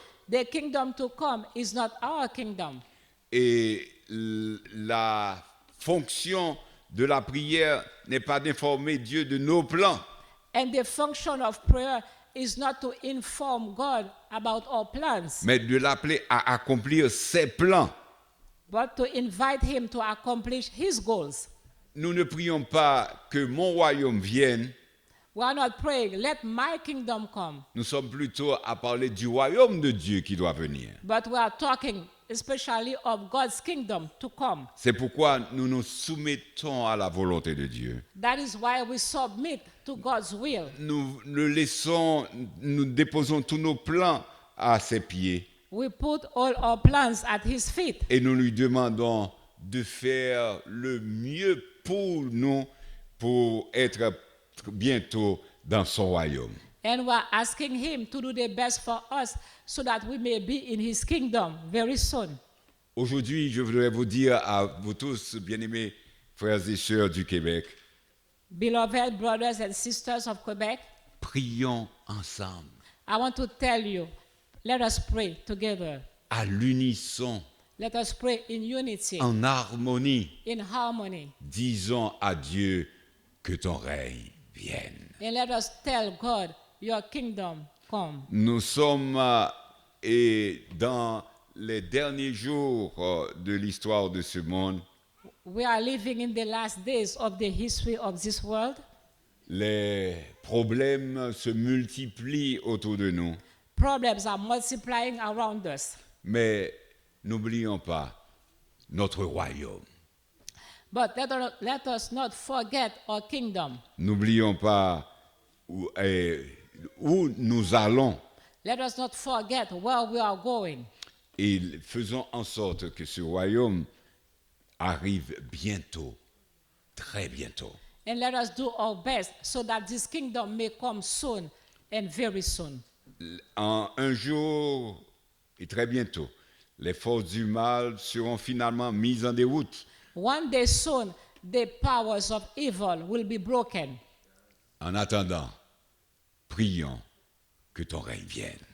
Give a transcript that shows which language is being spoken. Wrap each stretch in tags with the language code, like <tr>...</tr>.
<en>The kingdom to come is not our kingdom.</en> <fr>Et la fonction de la prière n'est pas d'informer Dieu de nos plans,</fr> <en>And the function of prayer is not to inform God about our plans,</en> <fr>mais de l'appeler à accomplir ses plans.</fr> <en>but to invite Him to accomplish His goals.</en> <fr>Nous ne prions pas que mon royaume vienne,</fr> <en>We are not praying, let my kingdom come,</en> <fr>nous sommes plutôt à parler du royaume de Dieu qui doit venir.</fr> <en>but we are talking especially of God's kingdom to come.</en> <fr>C'est pourquoi nous nous soumettons à la volonté de Dieu.</fr> <en>That is why we submit to God's will.</en> <fr>Nous déposons tous nos plans à ses pieds</fr> <en>We put all our plans at His feet,</en> <fr>et nous lui demandons de faire le mieux pour nous pour être bientôt dans son royaume.</fr> <en>and we are asking Him to do the best for us so that we may be in His kingdom very soon.</en> <fr>Aujourd'hui, je voudrais vous dire à vous tous, bien-aimés frères et sœurs du Québec,</fr> <en>Beloved brothers and sisters of Quebec,</en> <fr>prions ensemble,</fr> <en>I want to tell you, let us pray together</en> <fr>à l'unisson,</fr> <en>Let us pray in unity,</en> <fr>en harmonie.</fr> <en>in harmony.</en> <fr>Disons à Dieu que ton règne vienne.</fr> <en>And let us tell God, your kingdom come.</en> <fr>Nous sommes et dans les derniers jours de l'histoire de ce monde.</fr> <en>We are living in the last days of the history of this world.</en> <fr>Les problèmes se multiplient autour de nous.</fr> <en>Problems are multiplying around us.</en> <fr>Mais n'oublions pas notre royaume.</fr> <en>But let us not forget our kingdom.</en> <fr>N'oublions pas où nous allons</fr> <en>Let us not forget where we are going.</en> <fr>et faisons en sorte que ce royaume arrive bientôt, très bientôt.</fr> <en>And let us do our best so that this kingdom may come soon and very soon.</en> <fr>En un jour et très bientôt, les forces du mal seront finalement mises en déroute.</fr> <en>One day soon, the powers of evil will be broken.</en> <fr>En attendant, prions que ton règne vienne.</fr>